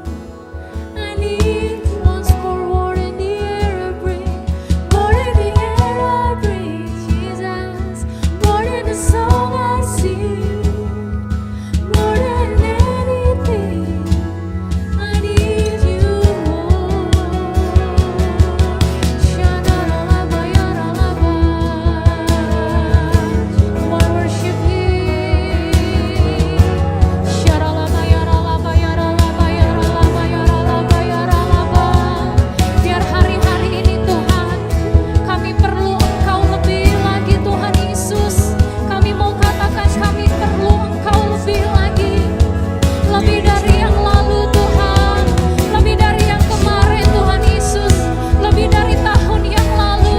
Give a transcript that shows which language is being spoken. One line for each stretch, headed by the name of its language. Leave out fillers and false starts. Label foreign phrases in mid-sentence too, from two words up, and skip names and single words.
English: I need you once more than the air I breathe, more than the air I breathe, Jesus, more than the song I sing, more than anything. I need you more. Sha-la-la-la-ba, ya-la-la-ba. One worship Him. Sha-la-la-ba, ya-la-la-ba, ya-la-la-ba, ya-la-la-ba, ya-la-la-ba, ya-la-la-ba.
Indonesian: Biar hari-hari ini Tuhan, kami perlu Engkau lebih lagi Tuhan Yesus. Kami mau katakan kami perlu Engkau lebih lagi. Lebih dari yang lalu Tuhan, lebih dari yang kemarin Tuhan Yesus, lebih dari tahun yang lalu.